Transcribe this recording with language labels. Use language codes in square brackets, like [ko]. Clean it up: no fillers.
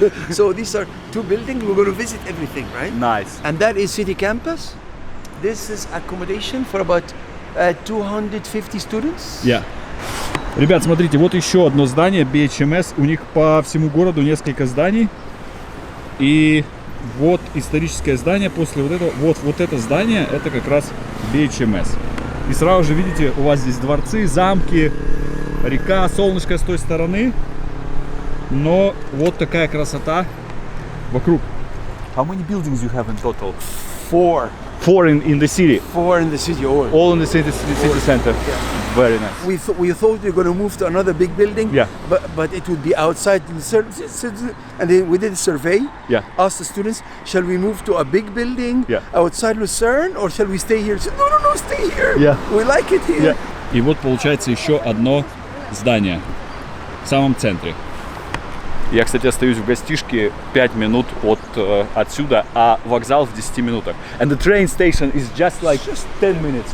[en] So these are two buildings. We're going to visit everything, right? Nice. And that is City Campus. This is accommodation for about 250 students. Yeah. [ru] Ребят, смотрите, вот еще одно здание BHMS. У них по всему городу несколько зданий. И вот историческое здание после вот этого. Вот это здание, это как раз BHMS. И сразу же видите, у вас здесь дворцы, замки, река, солнышко с той стороны. Но вот такая красота вокруг. [en] How many buildings you have in total? Four in the city. in the city. All in the city center. Yeah. Very nice. We thought we were going to move to another big building, Yeah. but it would be outside the and then we did a survey. Yeah. Asked the students, shall we move to a big building Yeah. outside Lucerne or shall we stay here? Said, no, stay here. Yeah. We like it here. Yeah. [ru] И вот получается еще одно здание в самом центре. Я, кстати, остаюсь в гостишке 5 минут от отсюда, а вокзал в 10 минутах. [en] And the train station is just 10 minutes.